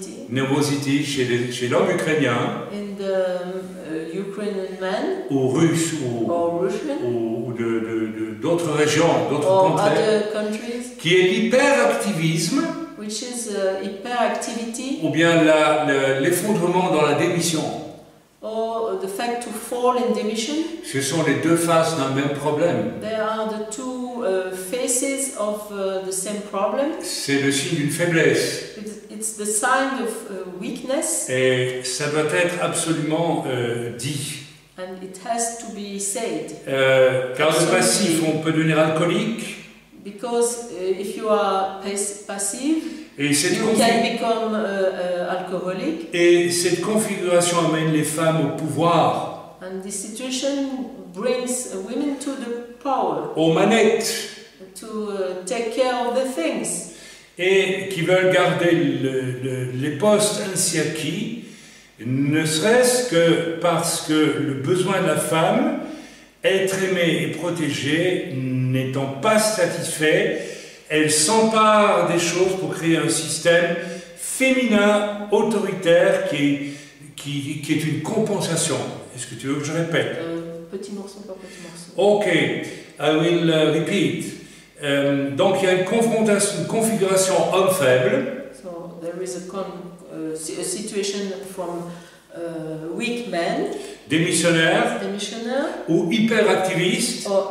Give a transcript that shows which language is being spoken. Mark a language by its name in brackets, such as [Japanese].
[French] Nervosité chez l'homme ukrainien. [English] In the Ukrainian man. [French] Ou russe ou d'autres régions, d'autres countries, qui est l'hyperactivisme, [English] which is hyperactivity, [French] ou bien l'effondrement dans la démission. [English] Or the fact to fall in demission. [French] Ce sont les deux faces d'un même problème. [English] They are the two faces of the same problem. [French] C'est le signe d'une faiblesse. [English] It's the sign of weakness. [French] Et ça doit être absolument dit. [English] And it has to be said. [French] Car le passif, on peut devenir alcoolique. [English] Because if you are passive, [French] et [English] you can become alcoholic. [French] Et cette configuration amène les femmes au pouvoir. [English] And this situation brings women to the power. [French] Aux manettes. [English] To take care of the things. [French] Et qui veulent garder les postes ainsi acquis, ne serait-ce que parce que le besoin de la femme, être aimée et protégée, n'étant pas satisfait, elle s'empare des choses pour créer un système féminin autoritaire qui est une compensation. Est-ce que tu veux que je répète? Petit morceau par petit morceau. [English] Ok, I will repeat. [French] Donc il y a une configuration homme-faible. [English] So there is a situation from weak men, [French] démissionnaires ou hyperactivistes.